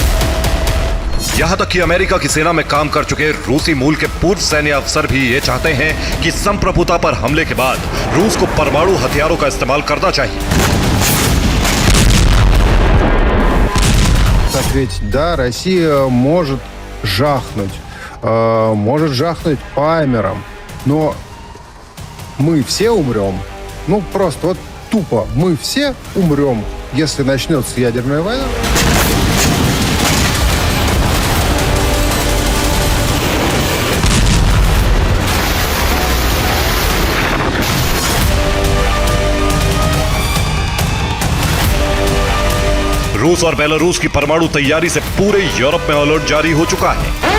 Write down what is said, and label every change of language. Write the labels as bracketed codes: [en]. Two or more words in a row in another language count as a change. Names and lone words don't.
[hi] यहां तक कि अमेरिका की सेना में काम कर चुके रूसी मूल के पूर्व सैन्य अफसर भी ये चाहते हैं कि संप्रभुता पर हमले के बाद रूस को परमाणु हथियारों का इस्तेमाल करना चाहिए। [ru] Ответить, да, Россия может жахнуть по Амерам, но мы все умрем. Ну, просто вот тупо, мы все умрем, если начнется ядерная война. [hi] रूस और बेलारूस की परमाणु तैयारी से पूरे यूरोप में अलर्ट जारी हो चुका है।